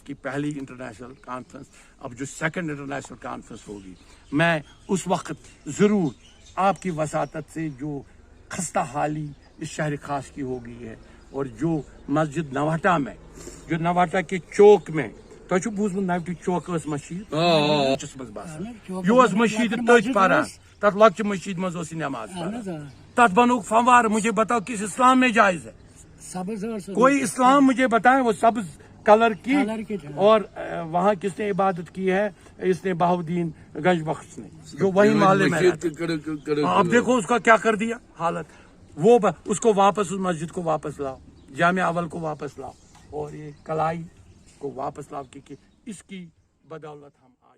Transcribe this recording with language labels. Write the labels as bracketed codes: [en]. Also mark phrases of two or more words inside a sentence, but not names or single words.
[ur] کی پہلی [en] international conference, [ur] اب جو [en] second international conference [ur] ہوگی، میں اس وقت ضرور آپ کی وساطت سے جو خستہ حالی اس شہر خاص کی ہو گئی ہے، اور جو مسجد نواٹا میں، جو نواٹا کے چوک میں، [ks] تۄہہِ چھُو بوٗزمُت نوٹی چوک ٲس مسجد منٛز باسان، یہِ اوس مسجد تٔتھۍ پران، تتھ لۄکچہِ مسجد منٛز اوس یہِ نٮ۪ماز پران، تتھ بنووُکھ فنوار. [ur] مجھے بتاؤ کس اسلام میں جائز ہے؟ کوئی اسلام مجھے بتائیں وہ سبز کلر کی. اور وہاں کس نے عبادت کی ہے؟ اس نے بہاؤدین گنج بخش نے، جو وہی محلے میں اب دیکھو اس کا کیا کر دیا حالت. وہ اس کو واپس، اس مسجد کو واپس لاؤ، جامع اول کو واپس لاؤ، اور یہ کلائی کو واپس لاؤ، کیونکہ اس کی بدولت